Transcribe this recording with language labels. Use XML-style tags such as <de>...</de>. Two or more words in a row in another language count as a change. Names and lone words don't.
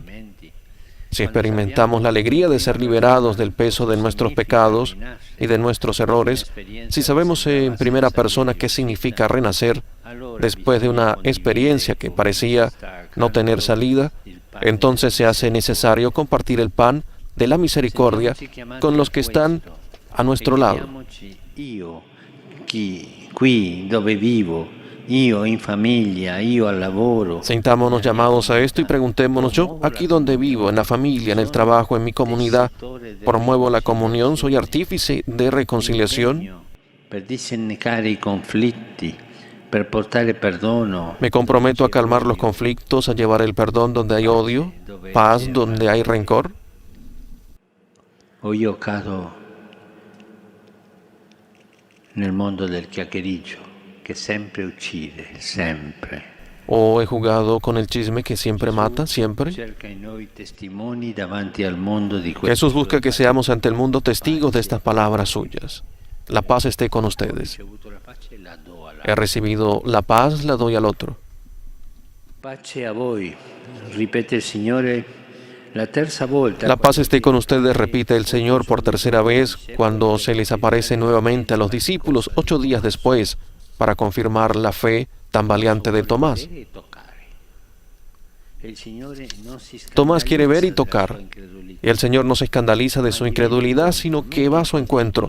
<es>Si experimentamos la alegría de ser liberados del peso de nuestros pecados y de nuestros errores, si sabemos en primera persona qué significa renacer, después de una experiencia que parecía no tener salida, entonces se hace necesario compartir el pan de la misericordia con los que están a nuestro lado.</es> <it>Io, qui dove vivo, io in famiglia, io al lavoro.</it> <es>Sintámonos llamados a esto y preguntémonos: yo, aquí donde vivo, en la familia, en el trabajo, en mi comunidad, promuevo la comunión, soy artífice de reconciliación,</es> <it>Per disennecare i conflitti, per portare perdono.</it> <es>me comprometo a calmar los conflictos, a llevar el perdón donde hay odio, paz donde hay rencor.</es> <it>O io cado nel mondo del chiacchiericcio che sempre uccide, sempre.</it> <es>O he jugado con el chisme que siempre mata, siempre.</es> <it>Cerca in noi testimoni davanti al mondo di questo.</it> <es>Jesús busca que seamos ante el mundo testigos de estas palabras suyas. La paz esté con ustedes. He recibido la paz, la doy al otro.</es> <it>Pace a voi, ripete il Signore la terza volta.</it> <es>La paz esté con ustedes, repite el Señor por tercera vez cuando se les aparece nuevamente a los discípulos 8 días después para confirmar la fe tan valiente de Tomás. Tomás quiere ver y tocar, y el Señor no se escandaliza de su incredulidad, sino que va a su encuentro.</es>